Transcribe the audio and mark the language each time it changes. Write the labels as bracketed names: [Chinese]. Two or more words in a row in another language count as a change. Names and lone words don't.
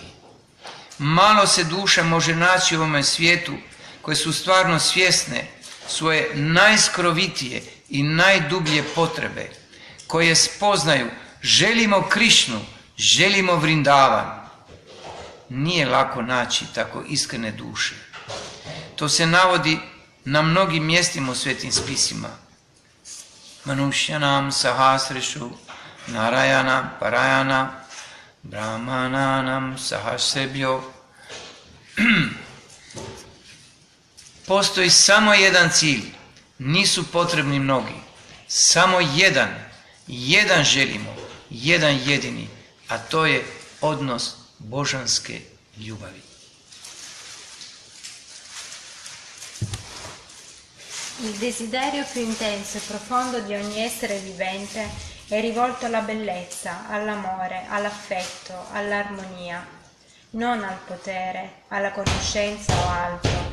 [Croatian] Malo se duša može naći u ovome svijetu koje su stvarno svjesne svoje najskrovitije i najdublje potrebe, koje spoznaju želimo Krišnu, želimo Vrindavan. Nije lako naći tako iskrene duše. To se navodi na mnogim mjestima u svetim spisima. [Sanskrit] Manušyanam sahasrešu narayana parayana brahmananam sahasrebhyo. [Croatian] Postoji samo jedan cilj, nisu potrebni mnogi. Samo jedan želimo, jedan jedini, a to je odnos božanske ljubavi. [Italian] Il desiderio più intenso e profondo di ogni essere vivente è rivolto alla bellezza, all'amore, all'affetto, all'armonia, non al potere, alla conoscenza o altro.